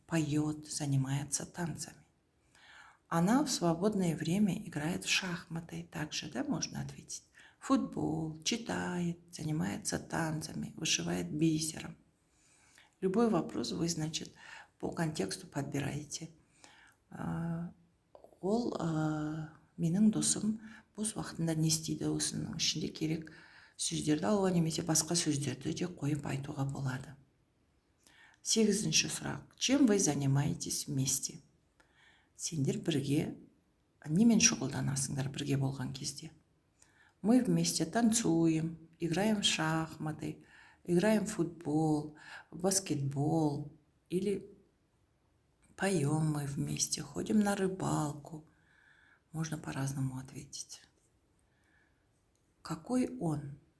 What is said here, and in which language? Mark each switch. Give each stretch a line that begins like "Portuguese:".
Russian: поет, занимается танцами. Она в свободное время играет в шахматы. Также, да, можно ответить. Футбол, читает, занимается танцами, вышивает бисером. Любой вопрос вы, значит, по контексту подбираете.
Kazakh: Ол менің досым бос уақытында не істейді, осының ішінде керек сөздерді алуға немесе басқа сөздерді де қойып айтуға болады. 8-ші сұрақ.
Russian: Чем вы занимаетесь вместе?
Kazakh: Сендер бірге немен шұғылданасыңдар бірге болған кезде?
Russian: Мы вместе танцуем, играем в шахматы, играем в футбол, в баскетбол, или поем мы вместе, ходим на рыбалку. Можно по-разному ответить. Какой он?